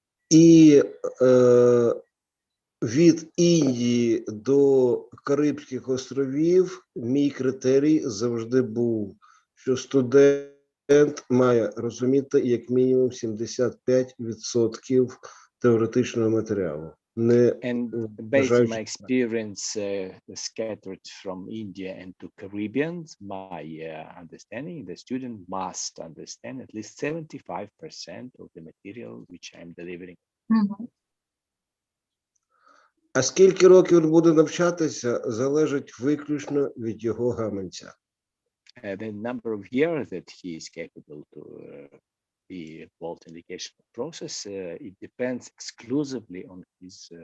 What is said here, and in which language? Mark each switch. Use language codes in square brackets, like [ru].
[uk] І від Індії до Карибських островів мій критерій завжди був, що студент має розуміти як мінімум 75% теоретичного матеріалу. [en] And based on my experience scattered from India and to Caribbean, my understanding, the student must understand at least 75% of the material which I'm delivering. [uk] А скільки років він буде навчатися, залежить виключно від його гаманця. [en] The number of years that he is capable to be involved in the educational process, it depends exclusively on his